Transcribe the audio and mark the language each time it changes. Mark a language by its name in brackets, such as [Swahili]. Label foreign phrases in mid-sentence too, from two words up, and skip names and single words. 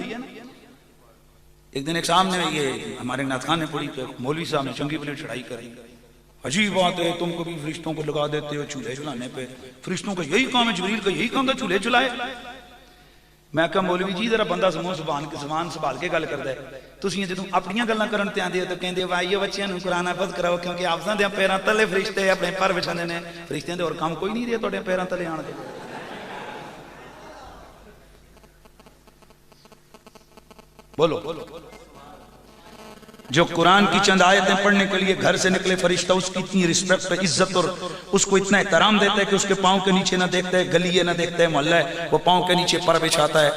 [Urdu] ایک دن ایک سامنے یہ ہمارے نعت خان نے پڑھی کہ مولوی صاحب نے [Punjabi] چنگی پلیٹ چڑھائی کری. [Urdu] عجیب بات ہے، تم کو بھی فرشتوں کو لگا دیتے ہو چولہے جلانے پہ. فرشتوں کا یہی کام ہے، جبریل کا یہی کام تھا چولہے جلائے. [Punjabi] میں کہا مولوی جی ذرا بندہ سمو زبان سنبھال کے گل کردا ہے. تسی جدوں اپنیاں گلاں کرن تے آندے ہو تو کہندے بھائی بچیاں نوں قرآن حفظ کراؤ کیونکہ آپساں دے پیراں تلے فرشتے اپنے پر وچھاندے نے. فرشتیاں دے اور کام کوئی نہیں دے تواڈے پیراں تلے آن دے. [Urdu] بولو جو قرآن کی چند آیتیں پڑھنے کے لیے گھر سے نکلے فرشتہ اس کی اتنی رسپیکٹ عزت اور اس کو اتنا احترام دیتا ہے کہ اس کے پاؤں کے نیچے نہ دیکھتا ہے گلی نہ دیکھتا ہے محلہ ہے، وہ پاؤں کے نیچے پر بچھاتا ہے.